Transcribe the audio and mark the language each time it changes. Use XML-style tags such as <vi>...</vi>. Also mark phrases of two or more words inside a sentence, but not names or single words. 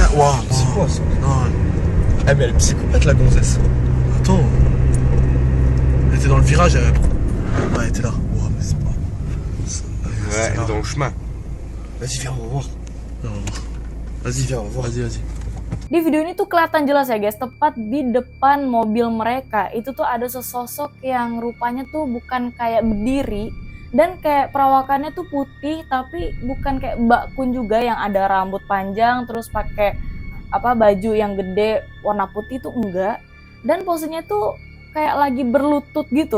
<fr>Waouh. C'est quoi ça? Non, Eh, mais elle est psychopathe la gonzesse. attends. Elle était dans le virage, elle. Ouais, elle était là. Wow, mais c'est pas. Ouais, elle est dans le chemin. Vas-y, viens, on va voir. Vas-y, viens, on va voir. Vas-y.</fr> <id>Di video ini tuh kelihatan jelas ya guys, tepat di depan mobil mereka itu tuh ada sesosok yang rupanya tuh bukan kayak berdiri dan kayak perawakannya tuh putih tapi bukan kayak Mbak Kun juga yang ada rambut panjang terus pakai baju yang gede warna putih tuh enggak, dan posenya tuh kayak lagi berlutut gitu.</id>